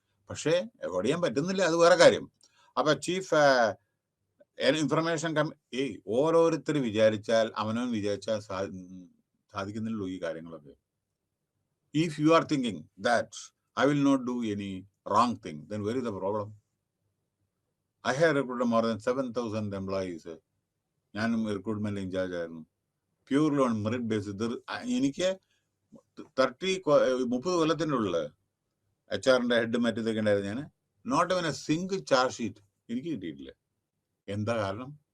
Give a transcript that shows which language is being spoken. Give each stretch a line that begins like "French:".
Malayalam: പക്ഷേ അവോയ്ഡ് ചെയ്യാൻ പറ്റുന്നില്ല, അത് വേറെ കാര്യം. അപ്പൊ ചീഫ് ഇൻഫർമേഷൻ ഓരോരുത്തർ വിചാരിച്ചാൽ, അവനവൻ വിചാരിച്ചാൽ സാധിക്കുന്നില്ലല്ലോ ഈ കാര്യങ്ങളൊക്കെ.
English: If you are thinking that I will not do any wrong thing, then where is the problem? I have recruited more than 7,000 employees.
Malayalam: ഞാനും റിക്രൂട്ട്മെന്റ് ഇൻചാർജ് ആയിരുന്നു.
English: Purely on merit basis.
Malayalam: എനിക്ക് 30 കൊല്ലത്തിൻ്റെ ഉള്ളിൽ HR-ന്റെ ഹെഡ് മറ്റേതൊക്കെ ഉണ്ടായിരുന്നു. ഞാൻ
English: not even a single
Malayalam: charge sheet എനിക്ക് കിട്ടിയിട്ടില്ല. എന്താ കാരണം?